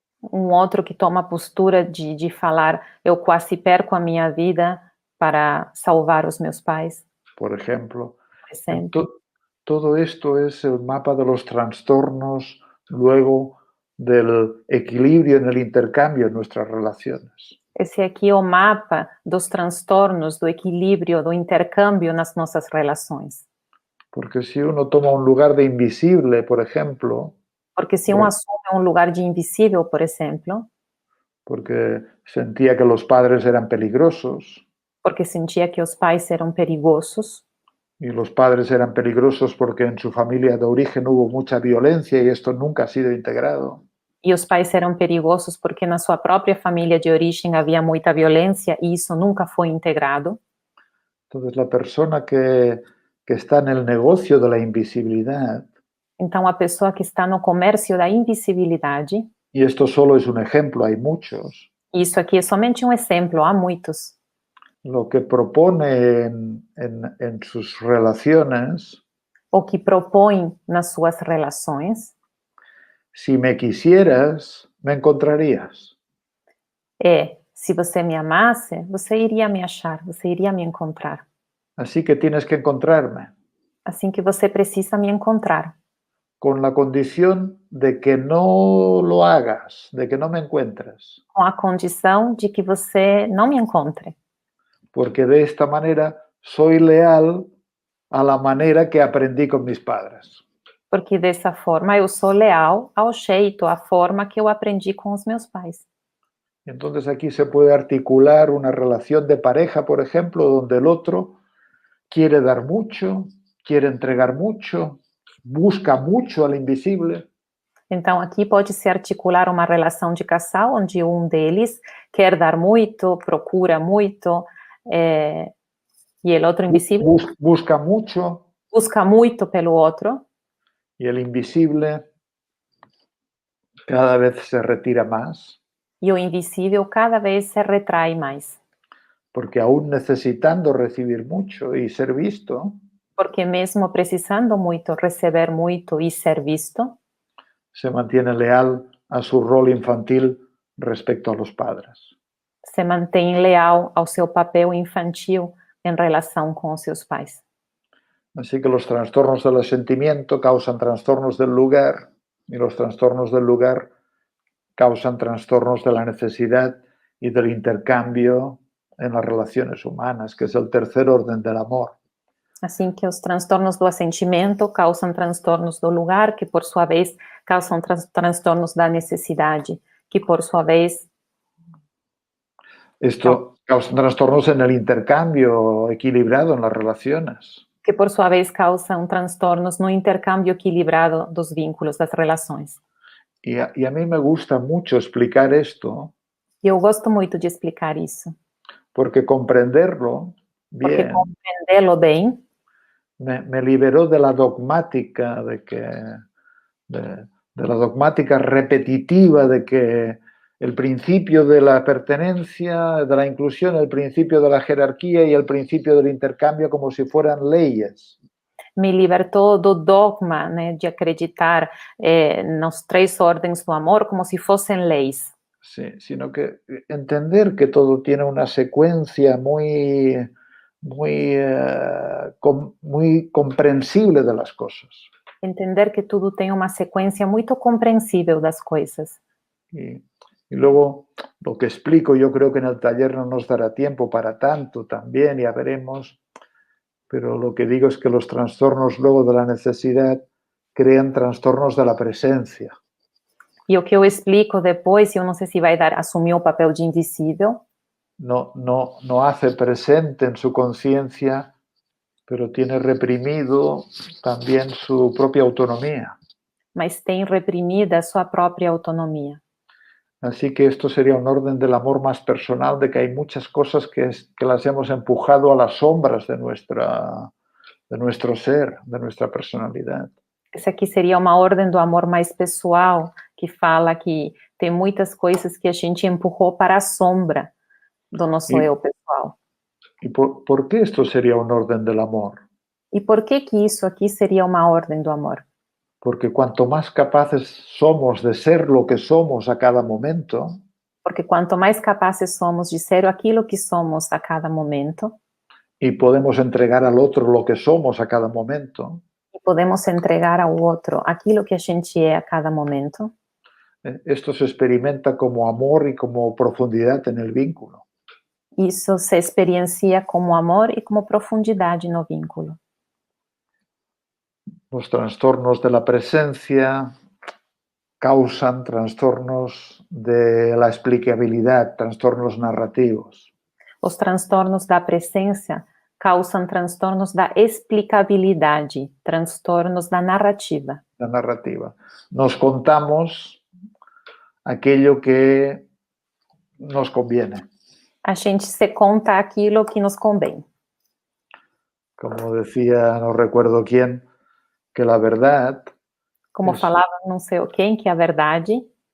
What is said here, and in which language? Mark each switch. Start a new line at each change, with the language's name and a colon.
Portuguese: Um outro que toma a postura de falar, eu quase perco a minha vida para salvar os meus pais.
Spanish: Por ejemplo.
Portuguese: Por exemplo.
Spanish: Todo esto es el mapa de los trastornos luego del equilibrio en el intercambio en nuestras relaciones.
Portuguese: Esse aqui é o mapa dos transtornos, do equilíbrio, do intercâmbio nas nossas relações.
Spanish: Porque si uno toma un lugar de invisible, por ejemplo...
Portuguese: Porque se assume um lugar de invisível, por exemplo...
Spanish: Porque sentía que los padres eran peligrosos.
Portuguese: Porque sentia que os pais eram perigosos.
Spanish: Y los padres eran peligrosos porque en su familia de origen hubo mucha violencia y esto nunca ha sido integrado.
Portuguese: E os pais eram perigosos porque na sua própria família de origem havia muita violência e isso nunca foi integrado.
Spanish: Entonces la persona que está en el negocio de la invisibilidad.
Portuguese: Então a pessoa que está no comércio da invisibilidade.
Spanish: Y esto solo es un ejemplo, hay muchos.
Portuguese: Isso aqui é somente um exemplo, há muitos.
Spanish: Lo que propone en sus relaciones.
Portuguese: O que propõe nas suas relações.
Spanish: Si me quisieras, me encontrarías.
Portuguese: Se você me amasse, você iria me achar, você iria me encontrar.
Spanish: Así que tienes que encontrarme.
Portuguese: Assim que você precisa me encontrar.
Spanish: Con la condición de que no lo hagas, de que no me encuentres.
Portuguese: Com a condição de que você não me encontre.
Spanish: Porque de esta manera soy leal a la manera que aprendí con mis padres.
Portuguese: Porque dessa forma eu sou leal ao jeito, à forma que eu aprendi com os meus pais.
Spanish: Entonces aquí se puede articular una relación de pareja, por ejemplo, donde el otro quiere dar mucho, quiere entregar mucho, busca mucho al invisible.
Portuguese: Então aqui pode se articular uma relação de casal onde um deles quer dar muito, procura muito, e o outro invisível
Spanish: busca mucho.
Portuguese: Busca muito pelo outro.
Spanish: Y el invisible cada vez se retira más.
Portuguese: E o invisível cada vez se retrai mais.
Spanish: Porque aún necesitando recibir mucho y ser visto.
Portuguese: Porque mesmo precisando muito, receber muito e ser visto.
Spanish: Se mantiene leal a su rol infantil respecto a los padres.
Portuguese: Se mantém leal ao seu papel infantil em relação com os seus pais.
Spanish: Así que los trastornos del sentimiento causan trastornos del lugar y los trastornos del lugar causan trastornos de la necesidad y del intercambio en las relaciones humanas, que es el tercer orden del amor.
Portuguese: Assim que os transtornos do assentimento causam transtornos do lugar, que por sua vez causam transtornos da necessidade, que por sua vez...
Spanish: Esto causan trastornos en el intercambio equilibrado en las relaciones.
Portuguese: que por sua vez causam transtornos no intercâmbio equilibrado dos vínculos, das relações.
Spanish: Y a mí me gusta mucho explicar esto
Portuguese: E eu gosto muito de explicar isso,
Spanish: porque comprenderlo
Portuguese: porque
Spanish: bien
Portuguese: compreendê-lo bem
Spanish: me liberó de la dogmática de la dogmática repetitiva de que el principio de la pertenencia, de la inclusión, el principio de la jerarquía y el principio del intercambio como si fueran leyes.
Portuguese: me libertou do dogma, né, de acreditar nas três ordens do amor como se fossem leis.
Spanish: Sí, sino que entender que todo tiene una secuencia muy comprensible de las cosas.
Portuguese: Entender que tudo tem uma sequência muito compreensível das coisas.
Spanish: Y luego lo que explico, yo creo que en el taller no nos dará tiempo para tanto también, ya veremos, pero lo que digo es que los trastornos luego de la necesidad crean trastornos de la presencia.
Portuguese: E o que eu explico depois, eu não sei se vai assumir o papel de invisível,
Spanish: No hace presente en su conciencia, pero tiene reprimido también su propia autonomía.
Portuguese: mas tem reprimida a sua própria autonomia.
Spanish: Así que esto sería un orden del amor más personal, de que hay muchas cosas que las hemos empujado a las sombras de nuestro ser, de nuestra personalidad.
Portuguese: Esse aqui seria uma ordem do amor mais pessoal, que fala que tem muitas coisas que a gente empurrou para a sombra do nosso eu pessoal.
Spanish: ¿Y por qué esto sería un orden del amor?
Portuguese: E por que isso aqui seria uma ordem do amor?
Spanish: Porque cuanto más capaces somos de ser lo que somos a cada momento,
Portuguese: Porque quanto mais capazes somos de ser aquilo que somos a cada momento,
Spanish: y podemos entregar al otro lo que somos a cada momento,
Portuguese: e podemos entregar ao outro aquilo que a gente é a cada momento,
Spanish: esto se experimenta como amor y como profundidad en el vínculo.
Portuguese: isso se experiencia como amor e como profundidade no vínculo.
Spanish: Los trastornos de la presencia causan trastornos de la explicabilidad, trastornos narrativos.
Portuguese: Os transtornos da presença causam transtornos da explicabilidade, transtornos da narrativa.
Spanish: La narrativa. Nos contamos aquello que nos conviene.
Portuguese: A gente se conta aquilo que nos convém.
Spanish: Como decía, no recuerdo quién, que la verdad
Portuguese: Como falava não sei quem, que a verdade